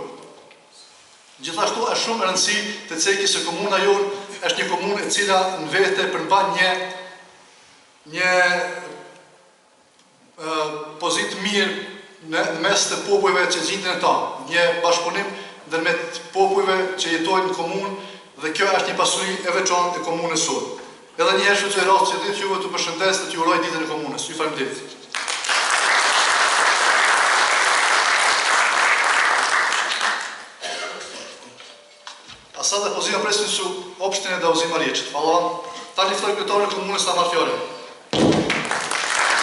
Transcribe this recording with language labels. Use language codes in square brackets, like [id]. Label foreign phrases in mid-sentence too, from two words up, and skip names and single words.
[sq] Gjithashtu është shumë e rëndësishme të ceki se komuna jonë është një komunë e cila në vete përmban një pozitë mirë në mes të popujve që gjenden e ta, një bashkëpunim ndërmjet popujve që jetojnë në komunë dhe kjo është një pasuri e veçantë e komunës sonë. Edhe një herë shfrytëzoj rastin që ditë juve të përshëndes dhe t'ju uroj ditën e komunës. Ju faleminderit. [sr] A sada pozivam predsjednicu opštine da uzima riječ. Hvala vam. [sq] Tani ftoj kryetarën e komunës ta marrë fjalën.